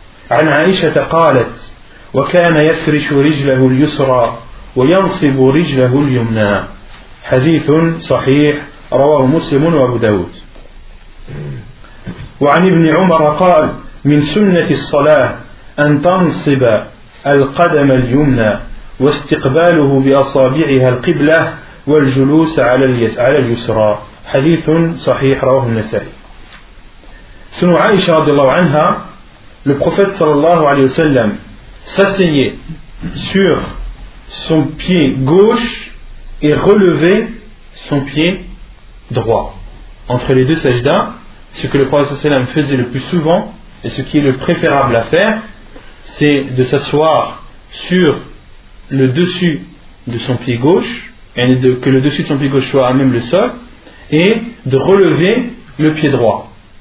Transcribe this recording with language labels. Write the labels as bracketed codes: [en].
[ar] An Aisha qalat وكان يفرش رجله اليسرى وينصب رجله اليمنى حديث صحيح رواه مسلم وابو داود وعن ابن عمر قال من سنة الصلاة أن تنصب القدم اليمنى واستقباله بأصابعها القبلة والجلوس على اليسرى حديث صحيح رواه النسائي سنة عائشة رضي الله عنها [fr] le prophète sallallahu alayhi wa sallam s'asseyait sur son pied gauche et relevait son pied droit. Entre les deux sajda, ce que le prophète sallallahu alayhi wa sallam faisait le plus souvent et ce qui est le préférable à faire, c'est de s'asseoir sur le dessus de son pied gauche, et que le dessus de son pied gauche soit à même le sol, et de relever le pied droit.